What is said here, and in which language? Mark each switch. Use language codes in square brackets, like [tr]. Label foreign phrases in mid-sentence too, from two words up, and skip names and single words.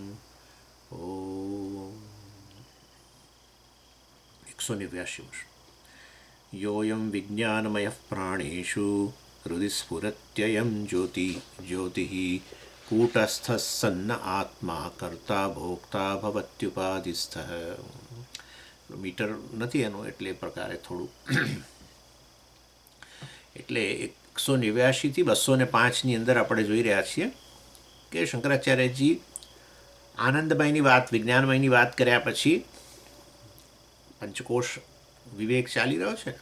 [sa] ओम 189 वर्ष। योऽयं विज्ञानमयः प्राणेषु हृदि स्फुरत्ययं ज्योतिः कूटस्थः सन्न आत्मा कर्ता भोक्ता भवत्युपाधिस्थः। [gu] મીટર નથી એનું, એટલે પ્રકારે થોડું એટલે 189 થી 205ની અંદર આપણે જોઈ રહ્યા છીએ કે શંકરાચાર્યજી આનંદમયની વાત, વિજ્ઞાનમયની વાત કર્યા પછી પંચકોશ વિવેક ચાલી રહ્યો છે.